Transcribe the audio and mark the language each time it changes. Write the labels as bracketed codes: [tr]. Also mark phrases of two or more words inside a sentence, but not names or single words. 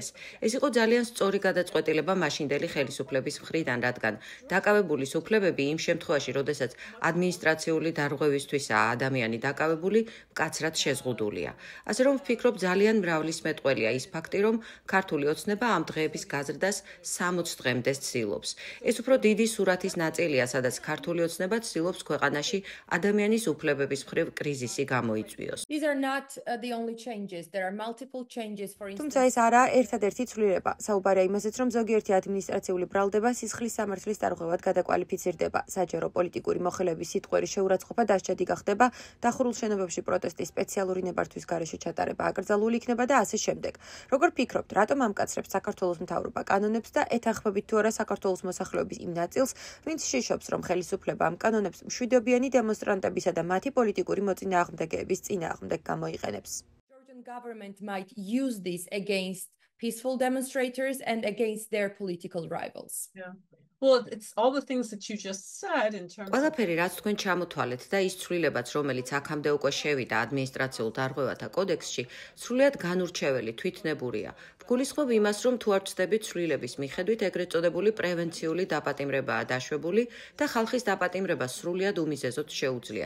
[ka] ეს იყო ძალიან სწორი გადაწყვეტილება მაშინდელი ხელისუფლების მხრიდან, რადგან დაკავებულის უფლებები იმ შემთხვევაში, როდესაც ადმინისტრაციული დარღვევისთვისაა ადამიანი დაკავებული, მკაცრად შეზღუდულია. ასე რომ ვფიქრობ, ძალიან მრავლისმეტყველია ის ფაქტი, რომ ქართული ოცნება ამ დღეების გაზრდას 60 დღემდე ცდილობს. ეს უფრო დიდი სურათის ნაწილია, სადაც ქართული ოცნება ცდილობს ქვეყანაში ადამიანის უფლებების მხრივ კრიზისი გამოიწვიოს. [en] These are not the only changes. There are multiple changes for instance. [ka] თუმცა ეს არაა ერთადერთი ცვლილება. საუბარია იმაზეც, რომ ზოგიერთი ადმინისტრაციული ბრალდება სისხლის სამართლის დარღვევად გადაკვალიფიცირდება. საჯარო პოლიტიკური მოხელეების სიტყვერი შეურაცხყოფა დასჯადი გახდება, დახურულ შენობებში პროტესტის სპეციალური ნებართვის გარეშე ჩატარება აკრძალული იქნება და ასე შემდეგ. როგორ ფიქრობთ, რატომ ამკაცრებს საქართველოს მთავრობა კანონებს და ეთანხმებით თუ არა საქართველოს მოსახლეობის იმ ნაწილს, ვინც შიშობს, რომ ხელისუფლება ამ კანონებს მშვიდობიანი დემონსტრანტებისა და მათი პოლიტიკური მოწინააღმდეგეების წინააღმდეგ გამოიყენებს? [en] Georgian government might use this against peaceful demonstrators and against their political rivals. Yeah. Well, it's all the things that you just said in terms of [ka] ყველაფერი, რაც თქვენ ჩამოთვალეთ და ის ცვლილებაც, რომელიც აქამდე უკვე შევიდა ადმინისტრაციულ დარღვევათა კოდექსში, სრულიად განურჩეველი, თვითნებურია. ვგულისხმობ იმას, რომ თუ არ ვწდებით ცვლილების მიხედვით, ეგრეთ წოდებული პრევენციული დაპატიმრებაა დაშვებული და ხალხის დაპატიმრება სრულიად უმიზეზოდ შეუძლიათ.